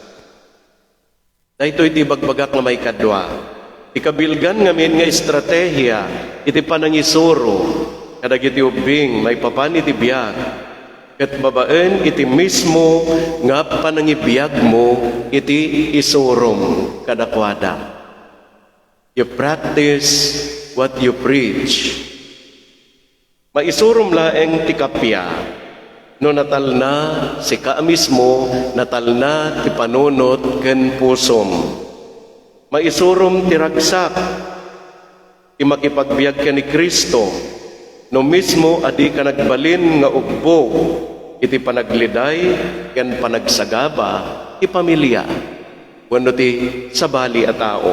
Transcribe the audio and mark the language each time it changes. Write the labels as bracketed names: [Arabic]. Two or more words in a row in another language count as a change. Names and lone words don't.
[Iloko] Daytoy iti bagbagak nga may kadwa. Ikabilgan ngamin nga estratehiya iti panangisuro kadagiti ubing may papan iti biag. Ket babaen iti mismo nga panangibiyag mo iti isurom kadakwada. [English] You practice what you preach. [Iloko] Maisurum laeng ti kapya, no natal na si ka mismo, natal na ti panunot ken pusom. Maisurum ti ragsak, ti makipagbiag ka ni Kristo, no mismo adi ka nagbalin nga ugbog, iti panagliday ken panagsagaba, ti pamilya, wenno ti sabali a tao.